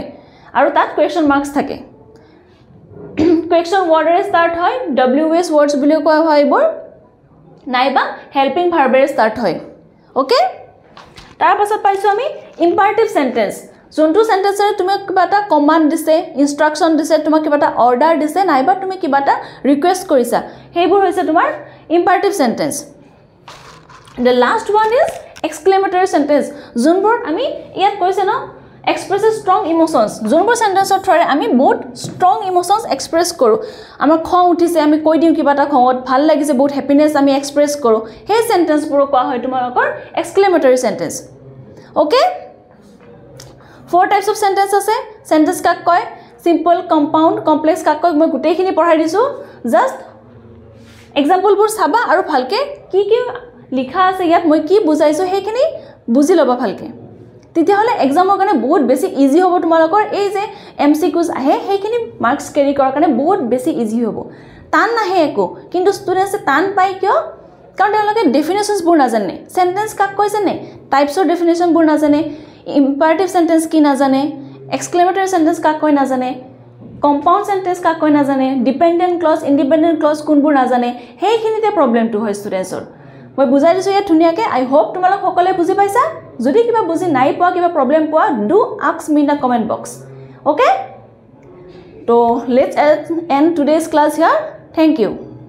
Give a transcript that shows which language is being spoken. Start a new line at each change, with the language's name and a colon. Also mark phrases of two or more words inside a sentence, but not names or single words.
Assamese: আৰু তাত
English: question marks
Assamese: থাকে
English: question words start
Assamese: হয়
English: WS words
Assamese: বুলি কোৱা হয় এইবোৰ নাইবা
English: helping verbs start
Assamese: হয় ওকে তাৰপাছত পাইছোঁ আমি
English: imperative sentence
Assamese: যোনটো সেন্টেন্সৰে তুমি কিবা এটা কমান্ড দিছে ইনষ্ট্ৰাকচন দিছে তোমাক কিবা এটা অৰ্ডাৰ দিছে নাইবা তুমি কিবা এটা ৰিকুৱেষ্ট কৰিছা সেইবোৰ হৈছে তোমাৰ
English: imperative sentence The last one is exclamatory sentence.
Assamese: যোনবোৰ আমি ইয়াত কৈছে ন
English: expresses strong emotions.
Assamese: যোনবোৰ সেন্টেন্সৰ থ্ৰুৰে আমি বহুত
English: strong emotions express
Assamese: কৰো। আমাৰ খং উঠিছে আমি কৈ দিওঁ কিবা এটা খঙত ভাল লাগিছে বহুত হ্যাপিনেস আমি এক্সপ্ৰেছ কৰো। সেই সেন্টেন্সবোৰ কোৱা হয় তোমালোকৰ
English: exclamatory sentence. Okay? 4 types of sentence আছে।
Assamese: Sentence কাক কয়?
English: Simple, compound, complex
Assamese: কাক কয়? মই গোটেইখিনি পঢ়াই দিছো।
English: Just exampleবোৰ
Assamese: চাবা আৰু ভালকে কি লিখা আছে ইয়াত মই কি বুজাইছো হেখিনি বুজি লবা ভালকে তেতিয়া হলে এক্সামৰ কাৰণে বহুত বেছি ইজি হ'ব তোমালোকৰ এই যে MCQs আহে হেখিনি
English: marks carry
Assamese: কৰাৰ কাৰণে বহুত বেছি ইজি হ'ব টান নাহে একো কিন্তু ষ্টুডেন্টসে টান পাই কিয় কাৰণ তেওঁলোকে ডেফিনেশনস বোৰ নাজানে সেন্টেন্স কাক কৈছে নে টাইপছৰ ডেফিনেশন বোৰ নাজানে
English: imperative sentence
Assamese: কি নাজানে
English: exclamatory sentence
Assamese: কাক কয় নাজানে
English: compound sentence
Assamese: কাক কয় নাজানে
English: dependent clause independent clause
Assamese: কোনবোৰ নাজানে হেখিনিতে প্ৰবলেমটো হয় ষ্টুডেন্টছৰ মই বুজাই দিছো ইয়াত ধুনিয়াকে
English: I hope
Assamese: তোমালোক সকলে বুজি পাইছা যদি কিবা বুজি নাই পোৱা কিবা প্ৰবলেম পোৱা
English: do ask me in the comment box okay so let's end today's class here thank you